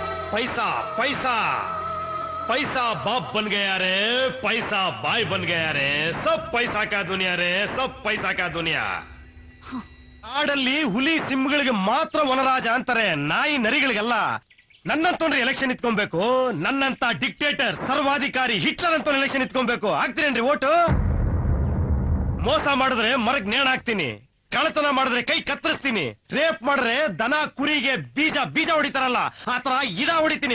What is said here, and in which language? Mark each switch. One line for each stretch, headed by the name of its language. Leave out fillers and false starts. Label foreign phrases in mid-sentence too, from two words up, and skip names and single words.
Hindi: पैसा पैसा पैसा बाप बन गया रे, पैसा बाई बन गया रे, सब पैसा का दुनिया रे, सब पैसा का दुनिया.
Kannada: ನಾಡಲ್ಲಿ ಹುಲಿ ಸಿಂಹಗಳಿಗೆ ಮಾತ್ರ ವನರಾಜ ಅಂತಾರೆ, ನಾಯಿ ನರಿಗಳಿಗೆಲ್ಲ. ನನ್ನಂತವ್ರೆ ಎಲೆಕ್ಷನ್ ಇಟ್ಕೊಬೇಕು, ನನ್ನಂತ ಡಿಕ್ಟೇಟರ್ ಸರ್ವಾಧಿಕಾರಿ ಹಿಟ್ಲರ್ ಅಂತ ಎಲೆಕ್ಷನ್ ಇಟ್ಕೊಬೇಕು. ಆಗ್ತೀರೇನ್ರಿ ಓಟು? ಮೋಸ ಮಾಡಿದ್ರೆ ಮರಗ್ ನೇಣ ಹಾಕ್ತೀನಿ, ಕಳ್ಳತನ ಮಾಡಿದ್ರೆ ಕೈ ಕತ್ತರಿಸ್ತೀನಿ, ರೇಪ್ ಮಾಡಿದ್ರೆ ದನ ಕುರಿಗೆ ಬೀಜ ಬೀಜ ಹೊಡಿತಾರಲ್ಲ ಆತರ ಇಡ ಹೊಡಿತೀನಿ.